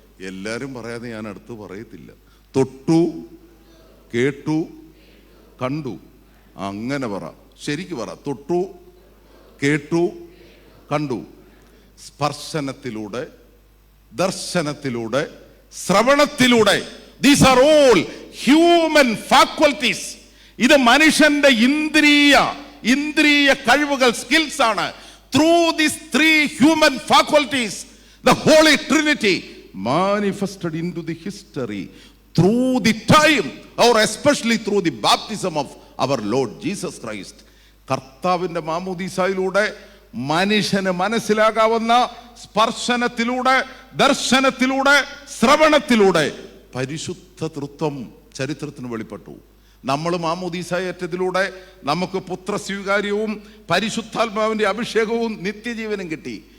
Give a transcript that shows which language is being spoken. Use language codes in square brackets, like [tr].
[ml] എല്ലാവരും പറയാതെ ഞാൻ അടുത്ത് പറയത്തില്ല. തൊട്ടു, കേട്ടു, കണ്ടു. അങ്ങനെ പറ, ശരിക്ക് പറ. തൊട്ടു, കേട്ടു, കണ്ടു. സ്പർശനത്തിലൂടെ, ദർശനത്തിലൂടെ, ശ്രവണത്തിലൂടെ. [en] These are all human faculties. [ml] ഇത് മനുഷ്യന്റെ ഇന്ദ്രിയ കഴിവുകൾ, സ്കിൽസ് ആണ്. [en] Through these 3 human faculties, the Holy Trinity manifested into the history through the time, or especially through the baptism of our Lord Jesus Christ. [ml] കർത്താവിന്റെ മാമോദീസായിലൂടെ മനുഷ്യന് മനസ്സിലാകാവുന്ന സ്പർശനത്തിലൂടെ, ദർശനത്തിലൂടെ, ശ്രവണത്തിലൂടെ പരിശുദ്ധ തൃത്വം ചരിത്രത്തിന് വെളിപ്പെട്ടു. നമ്മൾ മാമോദീസായേറ്റതിലൂടെ നമുക്ക് പുത്രസ്വീകാര്യവും പരിശുദ്ധാത്മാവിന്റെ അഭിഷേകവും നിത്യജീവനും കിട്ടി.